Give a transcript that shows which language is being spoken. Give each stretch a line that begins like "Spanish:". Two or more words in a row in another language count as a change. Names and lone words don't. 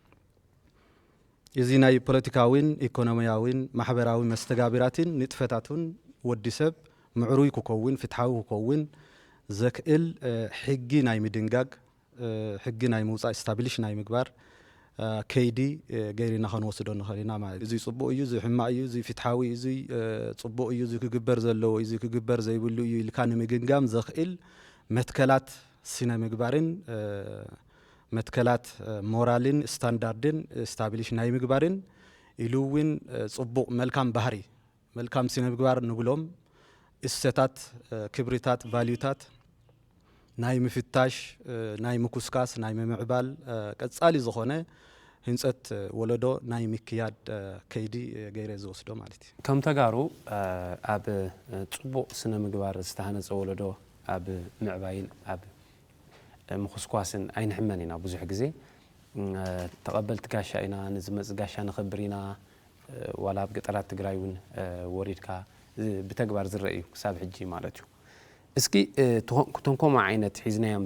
Tigrinya: እዚ ናይ ፖለቲካዊን ኢኮኖሚያዊን ማሕበራዊ መስተጋብራትን ንጥፈታቱን ወዲ ሰብ ምዕሩይ ክኸውን ፍትሓዊ ክኸውን ዘክእል ሕጊ ናይ ምድንጋግ ሕጊ ናይ ምውፃእ ስታብሊሽ ናይ ምግባር ከይዲ ገይርና ክንወስዶ ንኽእል ኢና ማለት እዚ ፅቡቅ እዩ እዚ ሕማቅ እዩ እዚ ፍትሓዊ እዚ ፅቡቅ እዩ እዚ ክግበር ዘለዎ እዚ ክግበር ዘይብሉ እዩ ኢልካ ንምግምጋም ዘኽእል መትከላት ስነ ምግባርን መትከላት ሞራልን ስታንዳርድን ስታብሊሽ ናይ ምግባርን ኢሉ እውን ፅቡቅ መልካም ባህሪ መልካም ስነ ምግባር ንብሎም እሰታት ክብሪታት ቫልዩታት ናይ ምፍታሽ ናይ ምኩስካስ ናይ ምምዕባል ቀጻሊ ዝኾነ ህንፀት ወለዶ ናይ ምክያድ ከይዲ ገይረ ዝወስዶ ማለት እዩ ከም ተጋሩ ኣብ ፅቡቅ ስነ ምግባር ዝተሃነፀ ወለዶ ኣብ ምዕባይን ኣብ ምኩስኳስን ኣይንሕመን ኢና ብዙሕ ግዜ ተቐበልቲ ጋሻ ኢና ንዝመፅእ ጋሻ ንኽብር ኢና ዋላ ኣብ ገጠራት ትግራይ እውን ወሪድካ ብተግባር ዝረአ እዩ ክሳብ ሕጂ ማለት እዩ እስኪ እቶም ከምኡ ዓይነት ሒዝናዮም